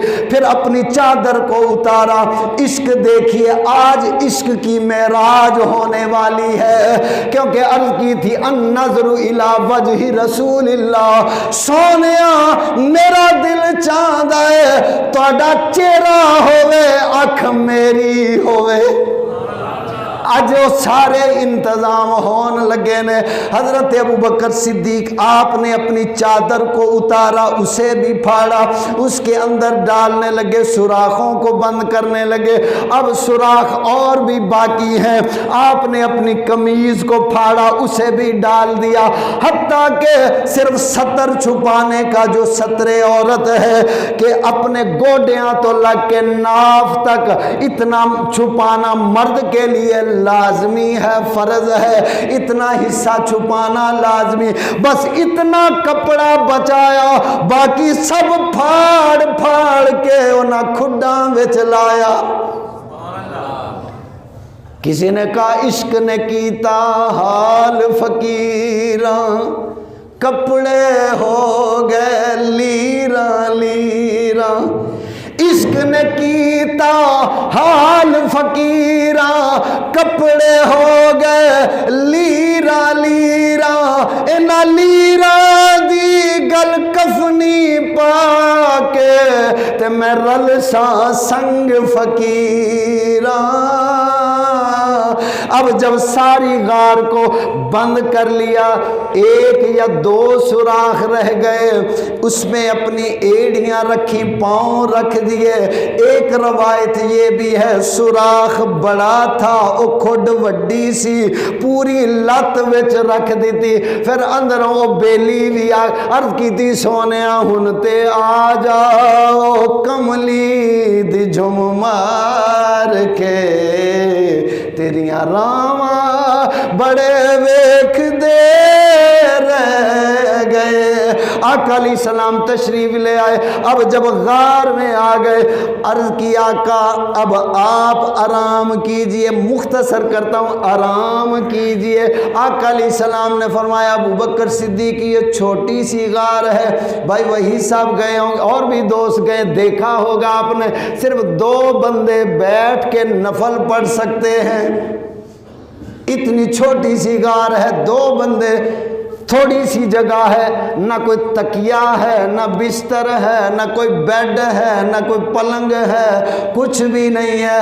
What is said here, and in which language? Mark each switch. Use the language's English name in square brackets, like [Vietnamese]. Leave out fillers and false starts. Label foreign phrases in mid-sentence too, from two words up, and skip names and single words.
[Urdu] پھر اپنی چادر کو اتارا۔ عشق دیکھیے، آج عشق کی معراج ہونے والی ہے، کیونکہ عرض کی تھی [Arabic] النظر الی وجہ رسول اللہ، [Punjabi] سونیا میرا دل چاہتا ہے تہاڈا چہرہ ہوے اکھ میری ہوے۔ اج وہ سارے انتظام ہون لگے نے۔ [Urdu] حضرت ابوبکر صدیق آپ نے اپنی چادر کو اتارا، اسے بھی پھاڑا، اس کے اندر ڈالنے لگے، سوراخوں کو بند کرنے لگے۔ اب سوراخ اور بھی باقی ہیں، آپ نے اپنی قمیض کو پھاڑا، اسے بھی ڈال دیا، حتیٰ کہ صرف ستر چھپانے کا جو ستر عورت ہے کہ اپنے [Punjabi] گوڈیاں تو لگ کے [Urdu] ناف تک اتنا چھپانا مرد کے لیے لازمی ہے، فرض ہے، اتنا حصہ چھپانا لازمی، بس اتنا کپڑا بچایا، باقی سب پھاڑ پھاڑ کے [Punjabi] انہاں کھڈاں وچ لایا۔ [Urdu] کسی نے کہا [Punjabi] عشق نے کیتا حال فقیراں، کپڑے ہو گئے لیراں لیراں، عشق نے کیتا حال فقیراں، کپڑے ہو گئے لیرا لیرا، اینا لیرا دی گل کفنی پا کے تے میں رل سا سنگ فقیراں۔ [Urdu] اب جب ساری غار کو بند کر لیا، ایک یا دو سوراخ رہ گئے، اس میں اپنی ایڑیاں رکھی، پاؤں رکھ دیے۔ ایک روایت یہ بھی ہے سوراخ بڑا تھا، [Punjabi] او کھڈ وڈی سی، پوری لت وچ رکھ دیتی۔ [Urdu] پھر اندر وہ بیلی بھی عرض کی تھی [Punjabi] سونیا ہن تے آ جاؤ کملی دی جھم مار کے، تیریاں راواں بڑے ویکھ دے رہ گئے۔ [Urdu] آقا [Arabic] علیہ السلام [Urdu] تشریف لے آئے۔ اب جب غار میں آ گئے، عرض کی آقا اب آپ آرام کیجئے، مختصر کرتا ہوں، آرام کیجئے۔ آقا [Arabic] علیہ السلام [Urdu] نے فرمایا ابوبکر صدیق یہ چھوٹی سی غار ہے، بھائی وہی صاحب گئے ہوں اور بھی دوست گئے، دیکھا ہوگا آپ نے، صرف دو بندے بیٹھ کے نفل پڑھ سکتے ہیں، اتنی چھوٹی سی غار ہے، دو بندے، تھوڑی سی جگہ ہے، نہ کوئی تکیہ ہے، نہ بستر ہے، نہ کوئی بیڈ ہے، نہ کوئی پلنگ ہے، کچھ بھی نہیں ہے۔